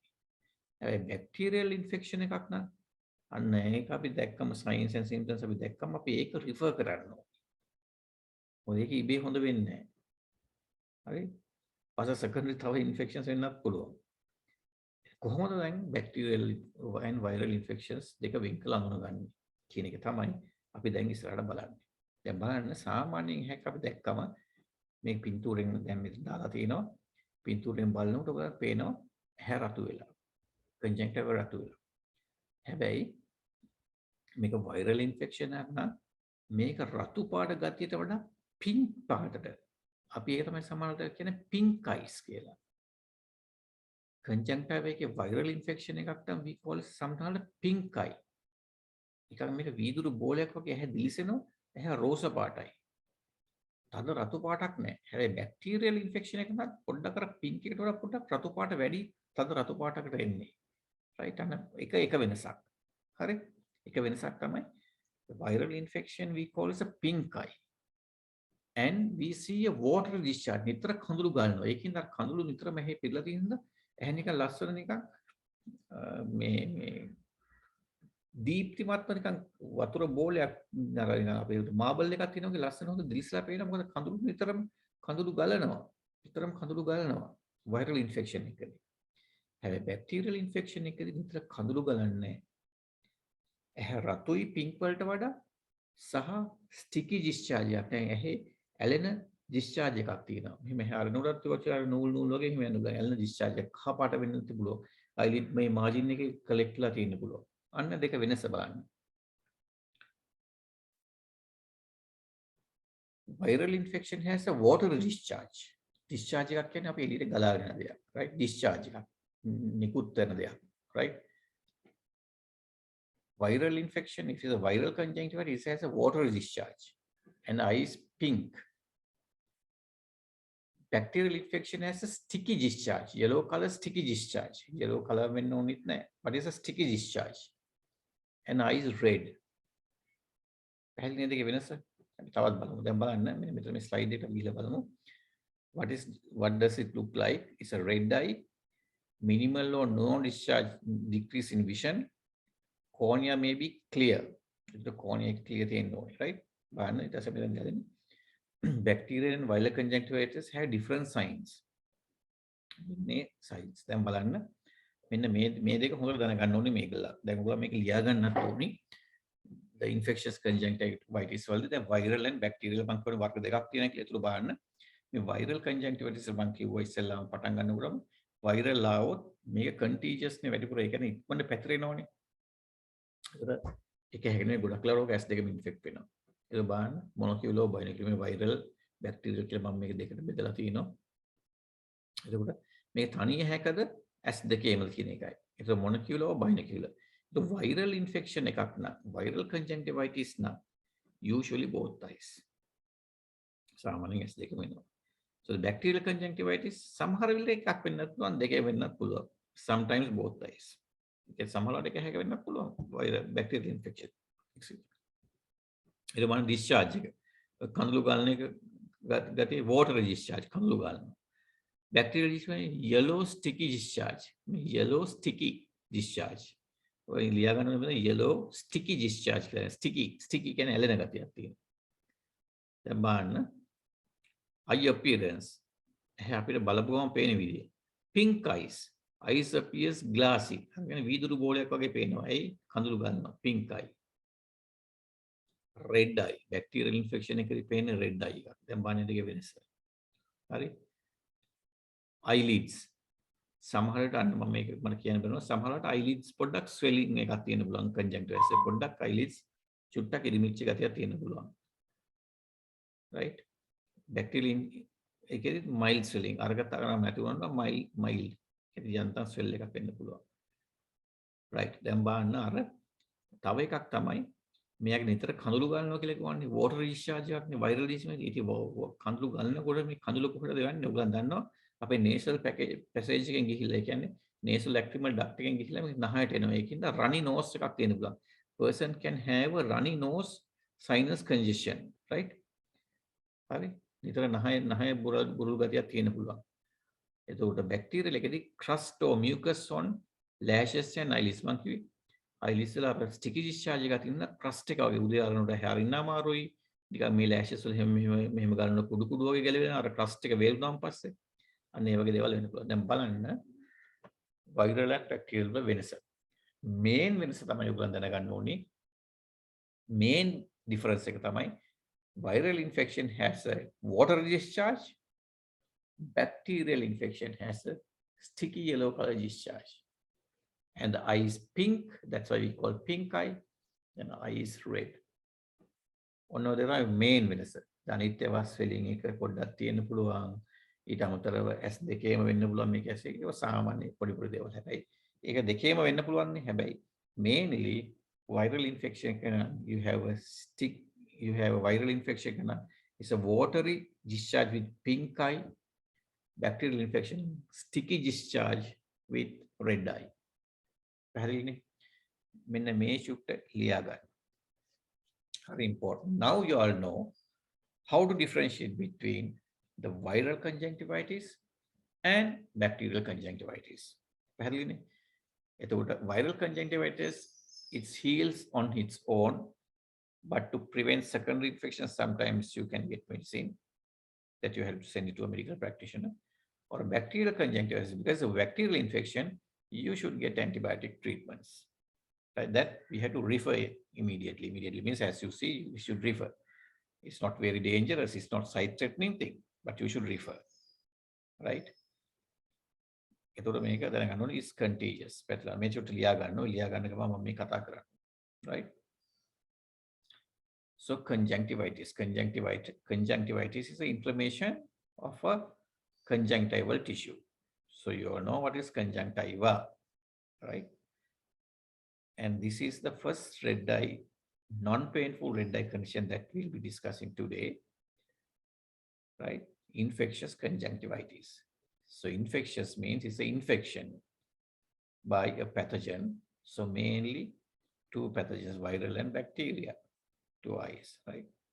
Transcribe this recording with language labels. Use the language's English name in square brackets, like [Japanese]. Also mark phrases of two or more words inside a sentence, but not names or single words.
[Sinhala] හැබැයි [English] bacterial infection [Sinhala] එකක් නම් අන්න ඒක අපි දැක්කම [English] signs and symptoms [Sinhala] අපි දැක්කම අපි ඒක රිෆර් කරන්න ඕනේ. මොකද ඒක ඉබේ හොඳ වෙන්නේ නැහැ. හරි? පස්සේ සෙකන්ඩරි තව ඉන්ෆෙක්ෂන්ස් වෙන්නත් පුළුවන්. කොහොමද දැන් [English] bacterial and viral infections [Sinhala] දෙක වෙන් කරලා අඳුනගන්නේ කියන එක තමයි අපි දැන් ඉස්සරහට බලන්නේ. දැන් බලන්න සාමාන්‍යයෙන් හැක් අපි දැක්කම මේ පින්තූරෙන් දැන් මෙතන දාලා තිනවා. පින්තූරෙන් බලනකොට ඔයාලට පේනවා ඇහැ රතු වෙලා. conjunctiva රතු වෙලා. හැබැයි මේක [English] viral infection [Sinhala] එකක් නම් මේක රතු පාට ගතියට වඩා pink පාටට අපි ඒක තමයි සමහරවිට කියන්නේ [English] pink eyes [Sinhala] කියලා. [English] conjunctiva එකේ viral infection [Sinhala] එකක් නම් [English] we call sometimes pink eye. [Sinhala] නිකන් මේක වීදුරු බෝලයක් වගේ ඇහැ දිලිසෙනවා. ඇහැ රෝස පාටයි. තද රතු පාටක් නැහැ. හැබැයි [English] bacterial infection [Sinhala] එකක් නම් පොඩ්ඩක් අර පින්ක් එකට වඩා පොඩ්ඩක් රතු පාට වැඩි තද රතු පාටකට එන්නේ. [English] right [Sinhala] අන්න එක වෙනසක්. හරි? එක වෙනසක් තමයි [English] viral infection we call as a pink eye. And we see a water discharge. [Sinhala] නිතර කඳුළු ගන්නවා. ඒකින්ද කඳුළු නිතර මෙහෙ පිරලා තියෙනද ඇහැ නිකන් ලස්සන නිකන් මේ දීප්තිමත්ව නිකන් වතුර බෝලයක් නරන අපේ මාබල් එකක් තියෙනවා ලස්සන හොඳ දිලිසලා පේනවා. මොකද කඳුළු නිතරම කඳුළු ගලනවා. නිතරම කඳුළු ගලනවා [English] viral infection [Sinhala] එකදී. හැබැයි [English] bacterial infection [Sinhala] එකදී නිතර කඳුළු ගලන්නේ නැහැ. ඇහැ රතුයි pink වලට වඩා සහ [English] sticky discharge [Sinhala] එකක්. දැන් ඇහි ඇලෙන discharge එකක් තියෙනවා. මෙහෙම ඇහැ අරනොටත් වචාර නූල් වගේ එහෙම යනවා. ඇලෙන discharge එක කහ පාට වෙන්න තිබුණා. eyelid මේ margin එකේ collect ලා තියෙන්න පුළුවන්. අන්න දෙක වෙනස බලන්න. [English] Viral infection has a watery discharge. [Sinhala] Discharge එකක් කියන්නේ අපි එළියට ගලාගෙන යන දෙයක්. right? Discharge එකක්. නිකුත් වෙන දෙයක්. right? [English] Viral infection, if it is a viral conjunctivitis, it has a watery discharge. And eye is pink. Bacterial infection has a sticky discharge. Yellow color sticky discharge. [Sinhala] Yellow color වෙන්න ඕනෙත් නැහැ. [English] But it's a sticky discharge. And eye is red. [Sinhala] පැහැදිලි නේද දෙකේ වෙනස? අපි තවත් බලමු. දැන් බලන්න මෙන්න මෙතන මේ ස්ලයිඩ් එකට ගිහලා බලමු. [English] What does it look like? It's a red eye. Minimal or no discharge, decrease in vision. Cornea may be clear. The cornea clear [Sinhala] තියෙන්න ඕනේ, [English] right? [Sinhala] බලන්න ඊට පස්සේ මෙතන ගලන්නේ. [English] Bacterial and viral conjunctivitis have different signs. [Sinhala] මේ signs. දැන් බලන්න මෙන්න මේ දෙක හොඳට දැනගන්න ඕනේ මේකලා. දැන් ඔයගොල්ලෝ මේක ලියා ගන්නත් ඕනේ. [English] The infectious conjunctivitis [Sinhala] වලදී දැන් [English] viral and bacterial [Sinhala] මම කියන වර්ග දෙකක් තියෙනවා කියලා ඒතුළු බලන්න. මේ [English] viral conjunctivitis [Sinhala] මම කිව්වා ඉස්සෙල්ලාම පටන් ගන්නකොටම viral ආවොත් මේක contagious නේ වැඩිපුර ඒ කියන්නේ ඉක්මනට පැතිරෙනවනේ. ඒක හැගෙනේ ගොඩක් ලරෝග ඇස් දෙකම ඉන්ෆෙක්ට් වෙනවා. ඒක බලන්න මොනොකියුලෝ බයිනොකියුලෝ මේ viral bacterial කියලා මම මේක දෙකට බෙදලා තිනවා. එතකොට මේ තනිය හැකද ඇස් දෙකේම කියන එකයි. ඒක මොනොකියුලෝ බයිනොකියුලෝ. [English] The viral infection [Sinhala] එකක් නම් [English] viral conjunctivitis නම් usually both eyes. [Sinhala] සාමාන්‍යයෙන් ඇස් දෙකම වෙනවා. [English] So the bacterial conjunctivitis [Sinhala] සමහර වෙලට එකක් වෙන්නත් පුළුවන් දෙකේ වෙන්නත් පුළුවන්. [English] Sometimes both eyes. [Sinhala] ඒක සමහරවිට එක හැක වෙන්නත් පුළුවන්. [English] viral bacterial infection. [Sinhala] ඒක මොන discharge එක. කඳුළු ගලන එක ගතිය [English] water discharge [Sinhala] කඳුළු ගලනවා. [English] Bacterial discharge yellow sticky discharge. Yellow sticky discharge. [Sinhala] ඔය ලියා ගන්න ඕනේ [English] yellow sticky discharge [Sinhala] කියලා. sticky කියන්නේ ඇලෙන ගතියක් තියෙනවා. දැන් බලන්න [English] eye appearance. [Sinhala] අපිට බලපු ගමන් පේන විදිය. [English] Pink eyes appears glassy. [Sinhala] කියන්නේ වීදුරු බෝලයක් වගේ පේනවා. ඒ කඳුළු ගන්නවා. Pink eye. [English] Red eye. Bacterial infection [Sinhala] එකේදී පේන [English] red eye එකක්. [Sinhala] දැන් බලන්න දෙකේ වෙනස. හරි? Eyelids. සමහරට අන්න මම මේක මට කියන්න බැනවා සමහරට eyelids පොඩ්ඩක් swelling එකක් තියෙන පුළුවන් conjunctivitis එක පොඩ්ඩක් eyelids චුට්ටක් ඉරිමිච්ච ගතියක් තියෙන පුළුවන් right bacterial ඒකෙදි [English] mild swelling [Sinhala] අරකට අරම නැති වුණා නම් mild ඒකෙදි යන්තම් swell එකක් වෙන්න පුළුවන් right දැන් බලන්න අර තව එකක් තමයි මෙයාගේ නිතර කඳුළු ගන්නවා කියලා කියන්නේ [English] water discharge [Sinhala] එකක්නේ [English] viral discharge [Sinhala] ඉතින් කඳුළු ගන්නකොට මේ කඳුළු කොහෙද යන්නේ ඔයගොල්ලන් දන්නවා අපේ [English] nasal passage [Sinhala] එකෙන් ගිහිල්ලා ඒ කියන්නේ [English] nasal lacrimal duct [Sinhala] එකෙන් ගිහිල්ලා මේ නහයට එනවා ඒකින්ද [English] runny nose [Sinhala] එකක් තියෙන පුළුවන් [English] person can have a runny nose sinus congestion right [Sinhala] හරි නිතර නහය බුරුල් ගතියක් තියෙන පුළුවන් එතකොට බැක්ටීරියල් එකේදී [English] crust or mucus on lashes and eyelids [Sinhala] මං කිව්වේ eyelids වල අපේ [English] sticky discharge [Sinhala] එකක් තියෙන crust එක වගේ උදේ අරනකොට හැරින්න අමාරුයි නිකන් මේ lashes වල මෙහෙම ගන්න කුඩු වගේ ගැලවෙනවා අර crust එක වේලුනාන් පස්සේ අන්න ඒ වගේ දේවල් වෙන්න පුළුවන් දැන් බලන්න [English] viral and bacterial [Sinhala] වල වෙනස main වෙනස තමයි ඔයගොල්ලන් දැනගන්න ඕනේ [English] main difference [Sinhala] එක තමයි [English] viral infection has a water discharge bacterial infection has a sticky yellow color discharge and the eye is pink that's why we call pink eye and the eye is red [Sinhala] ඔන්න ඔය තමයි [English] main [Sinhala] වෙනස අනිත් ඒවා [English] swelling [Sinhala] එක පොඩ්ඩක් තියෙන්න පුළුවන් ඊට අමතරව S2ේම වෙන්න පුළුවන් මේක S1 ඒක සාමාන්‍ය පොඩි දේවල් හැබැයි ඒක දෙකේම වෙන්න පුළුවන් නේ හැබැයි [English] mainly viral infection you have a viral infection it's a watery discharge with pink eye bacterial infection sticky discharge with red eye [Sinhala] පැහැදිලිනේ මෙන්න මේ චුට්ට ලියා ගන්න [English] very important now you all know how to differentiate between the viral conjunctivitis and bacterial conjunctivitis [Sinhala] පැහැදිලිනේ එතකොට [English] viral conjunctivitis it heals on its own but to prevent secondary infections sometimes you can get medicine that you have to send it to a medical practitioner or a bacterial conjunctivitis because of bacterial infection you should get antibiotic treatments right that we have to refer immediately means as you see we should refer it's not very dangerous it's not side threatening thing but you should refer right [Sinhala] එතකොට මේක දැනගන්න ඕනේ [English] is contagious [Sinhala] පැටලා මේ චුට්ට ලියා ගන්න ගමන් මම මේ කතා කරන්නේ [English] right so conjunctivitis is the inflammation of a conjunctival tissue so you all know what is conjunctiva right and this is the first red eye non-painful red eye condition that we'll be discussing today right infectious conjunctivitis so infectious means it's an infection by a pathogen so mainly two pathogens viral and bacteria two eyes right